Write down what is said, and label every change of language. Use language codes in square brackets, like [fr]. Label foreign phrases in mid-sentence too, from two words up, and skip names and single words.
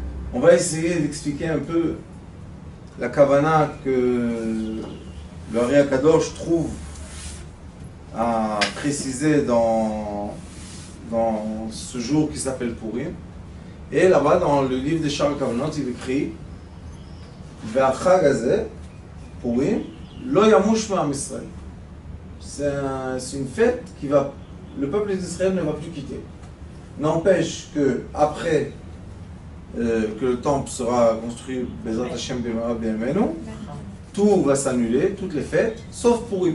[fr] On va essayer d'expliquer un peu la kavana que le [he] ארי הקדוש [fr] trouve à préciser dans ce jour qui s'appelle Purim. Et là-bas, dans le livre des Sha'ar HaKavanot, il écrit [he] והחג הזה פורים לא ימוש מעם ישראל. [fr] C'est une fête qui va, le peuple d'Israël ne va plus quitter. N'empêche que après que le temple sera construit, [he] בעזרת השם במהרה בימינו, [fr] tout va s'annuler, toutes les fêtes, sauf Purim.